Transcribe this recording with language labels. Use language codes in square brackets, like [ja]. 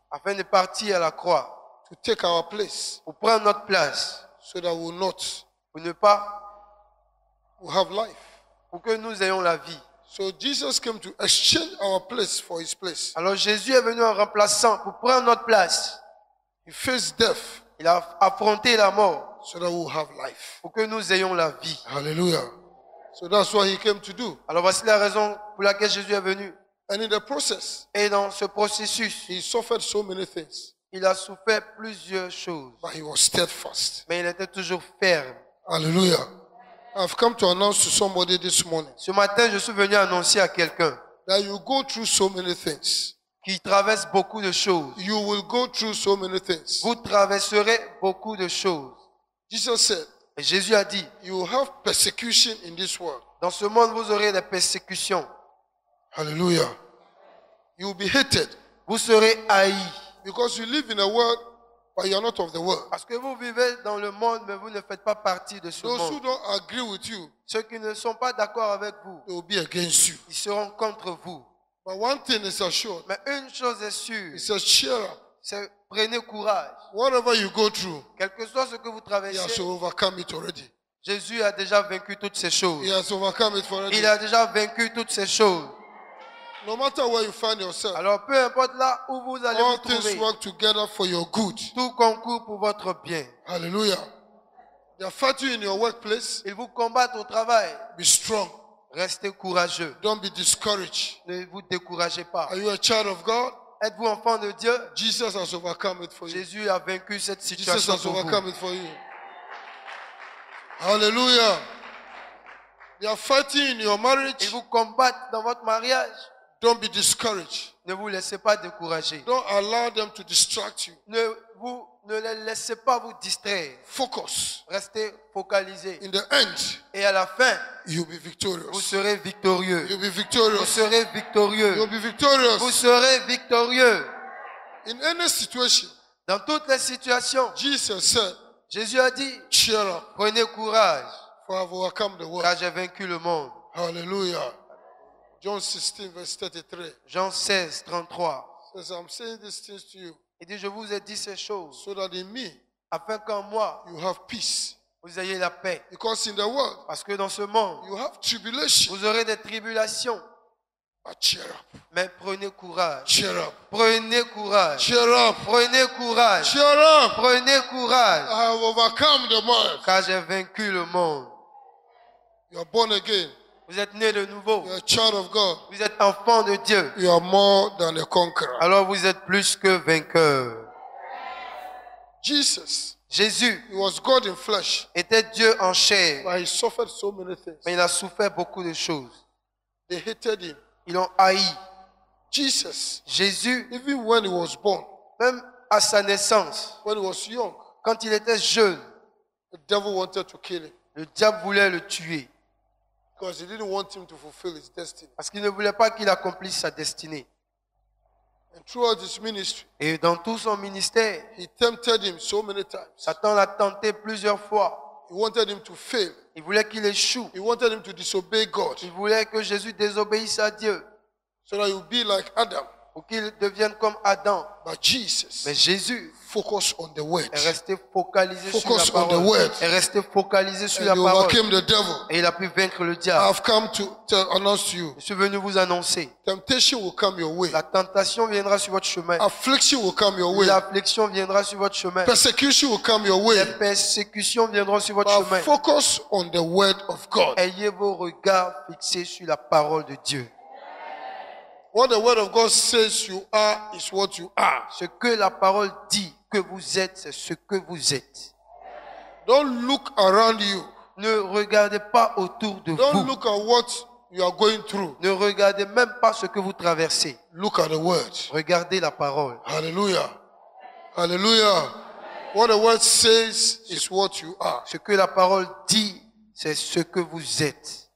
[fr] afin de partir à la croix [en] to take our place [fr] pour prendre notre place, [en] so that we will not [fr] pour ne pas, [en] we'll have life. [fr] pour que nous ayons la vie. [en] So Jesus came to exchange our place for his place. [fr] Alors Jésus est venu en remplaçant pour prendre notre place. [en] He faced death [fr] Il a affronté la mort [en] so that we'll have life. [fr] pour que nous ayons la vie. [en] Hallelujah. So that's what he came to do. [fr] Alors voici la raison pour laquelle Jésus est venu. [en] And in the process, [fr] Et dans ce processus, [en] he suffered so many things, [fr] il a souffert plusieurs choses. [en] but he was steadfast. [fr] Mais il était toujours ferme. [en] Hallelujah. I've come to announce to somebody this morning [fr] Ce matin, je suis venu annoncer à quelqu'un [en] that you go through so many things. [fr] qui traverse beaucoup de choses. [en] You will go through so many things. [fr] Vous traverserez beaucoup de choses. [en] Jesus said, [fr] Et Jésus a dit, [en] you will have persecution in this world. [fr] dans ce monde, vous aurez des persécutions. [en] Hallelujah. You will be hated [fr] Vous serez haïs. [en] because you live in a world, but you are not of the world. [fr] Parce que vous vivez dans le monde, mais vous ne faites pas partie de ce [en] Those who [fr] monde. [en] don't agree with you, [fr] Ceux qui ne sont pas d'accord avec vous, [en] they will be against you. [fr] ils seront contre vous. [en] But one thing is assured. [fr] Mais une chose est sûre, [en] He says, cheer up. [fr] c'est prenez courage. [en] Whatever you go through, [fr] Quel que soit ce que vous [en] he has [fr] traversez, [en] overcome it already. [fr] Jésus a déjà vaincu toutes ces choses. [en] He has overcome it already. [fr] Il a déjà vaincu toutes ces choses. [en] No matter where you find yourself, [fr] Alors peu importe là où vous allez [en] all [fr] vous [en] things [fr] trouver, [en] work together for your good. [fr] tout concourt pour votre bien. [en] Hallelujah. They are fighting in your workplace. [fr] Ils vous combattent au travail. [en] Be strong. [fr] Restez courageux. [en] Don't be discouraged. [fr] Ne vous découragez pas. [en] Are you a child of God? [fr] Êtes-vous enfant de Dieu? [en] Jesus has overcome it for you. [fr] Jésus a vaincu cette [en] Jesus [fr] situation [en] has [fr] pour vous. [en] overcome it for you. Hallelujah. They are fighting in your [fr] Ils [en] marriage. [fr] vous combattent dans votre mariage. [en] Don't be discouraged. [fr] Ne vous laissez pas décourager. [en] Don't allow them to distract you. [fr] Ne les laissez pas vous distraire. [en] Focus. [fr] Restez focalisés. [en] In the end, [fr] Et à la fin, [en] you'll be [fr] vous [en] victorious. [fr] serez victorieux. [en] You'll be [fr] Vous [en] victorious. [fr] serez victorieux. [en] You'll be [fr] Vous [en] victorious. [fr] serez victorieux. [en] In any situation, [fr] Dans toutes les situations, [en] Jesus said, [fr] Jésus a dit, [en] cheer up, [fr] prenez courage, [en] for I've overcome the world. [fr] car j'ai vaincu le monde. [en] Hallelujah. John 16, verse 33 [fr] Jean 16, 33. [en] says, I'm saying these things to you [fr] Il dit, je vous ai dit ces choses, [en] so that in me [fr] afin qu'en moi, [en] you have peace. [fr] vous ayez la paix. [en] Because in the world, [fr] Parce que dans ce monde, [en] you have tribulation. [fr] vous aurez des tribulations. [en] But cheer up. [fr] Mais prenez courage. [en] Cheer up. [fr] Prenez courage. [en] Cheer up. [fr] Prenez courage. [en] Cheer up. [fr] Prenez courage. [en] I have overcome the world. [fr] Car j'ai vaincu le monde. [en] You are born again. [fr] Vous êtes né de nouveau. [en] You are a child of God. [fr] Vous êtes enfant de Dieu. [en] You are more than a conqueror. [fr] Alors vous êtes plus que vainqueur. [en] Jesus, [fr] Jésus [en] he was God in flesh, [fr] était Dieu en chair. [en] but he suffered so many things. [fr] Mais il a souffert beaucoup de choses. [en] They hated him. [fr] Ils l'ont haï. [en] Jesus, [fr] Jésus, [en] even when he was born, [fr] même à sa naissance, [en] when he was young, [fr] quand il était jeune, [en] the devil wanted to kill him [fr] le diable voulait le tuer. [en] because he didn't want him to fulfill his destiny. [fr] Parce qu'il ne voulait pas qu'il accomplisse sa destinée. [en] And throughout his ministry, [fr] Et dans tout son ministère, [en] he tempted him so many times. [fr] Satan l'a tenté plusieurs fois. [en] He wanted him to fail. [fr] Il voulait qu'il échoue. [en] He wanted him to disobey God [fr] Il voulait que Jésus désobéisse à Dieu. [en] so that he would be like Adam, [fr] pour qu'ils deviennent comme Adam. [en] But Jesus [fr] Mais Jésus [en] focused on the word. [fr] est resté focalisé sur la [en] Focus on the [fr] parole. [en] word. [fr] Est resté focalisé sur [en] And [fr] la [en] he [fr] parole. [en] overcame the devil. [fr] Et il a pu vaincre le [en] I [fr] diable. [en] have come to announce to you. [fr] Je suis venu vous annoncer. [en] Temptation will come your way. [fr] La tentation viendra sur votre chemin. [en] Affliction will come your way. [fr] L'affliction viendra sur votre chemin. [en] Persecution will come your way. [fr] Les persécutions viendront sur votre [en] But focus on the word of God. [fr] Ayez vos regards fixés sur la parole de Dieu. [en] What the word of God says you are is what you are. [fr] Ce que la parole dit que vous êtes, c'est ce que vous êtes. [en] Don't look around you. [fr] Ne regardez pas autour de [en] Don't [fr] vous. [en] look at what you are going through. [fr] Ne regardez même pas ce que vous traversez. [en] Look at the word. [fr] Regardez la parole. [en] Hallelujah. Hallelujah. What the word says is what you are. [fr] Ce que la parole dit, c'est ce que vous êtes.